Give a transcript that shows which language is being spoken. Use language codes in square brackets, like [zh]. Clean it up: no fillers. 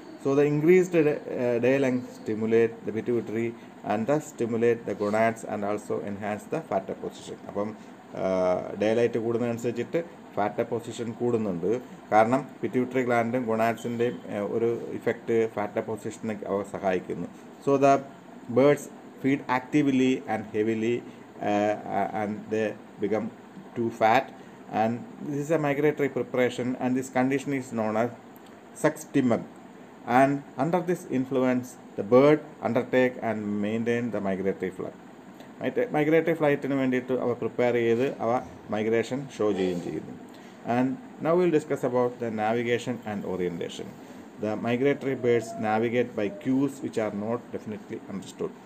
[en] So the increased day length stimulate the pituitary and the stimulate the gonads and also enhance the fat deposition. [ml] അപ്പം day light കൂടുന്നതനുസരിച്ചിട്ട് fat deposition കൂടുന്നുണ്ട്. കാരണം pituitary ഗ്ലാൻഡും ഗൊണാഡ്സിൻ്റെയും ഒരു effect fat ഡെപ്പോസിഷനെ അവ സഹായിക്കുന്നു. [en] So the birds feed actively and heavily and they become too fat And this is a migratory preparation, and this condition is known as suctimug. And under this influence, the bird undertake and maintain the migratory flight. [ml] Migratory ഫ്ലൈറ്റിന് വേണ്ടിയിട്ട് അവ prepare ചെയ്ത് അവ migration show ചെയ്യുകയും ചെയ്യുന്നു. [en] And now will discuss about the navigation and orientation. The migratory birds navigate by cues which are not definitely understood.